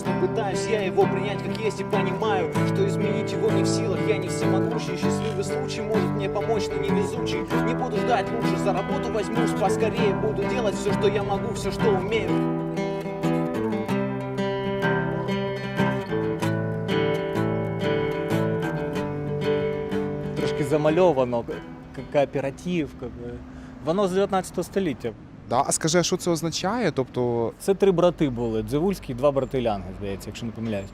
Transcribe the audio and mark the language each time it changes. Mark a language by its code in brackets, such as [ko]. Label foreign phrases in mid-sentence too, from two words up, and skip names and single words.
[ru] Но пытаюсь я его принять как есть и понимаю, что изменить его не в силах. Я не всемогущий, счастливый случай может мне помочь, но невезучий. Не буду ждать лучше, за работу возьмусь поскорее. Буду делать все, что я могу, все, что умею. [uk] Трошки замальовано, кооператив, воно з 19 століття. Да? А скажи, а що це означає? Тобто, Це 3 брати були, Дзивульський і 2 брати Лянги, здається, якщо не помиляюсь.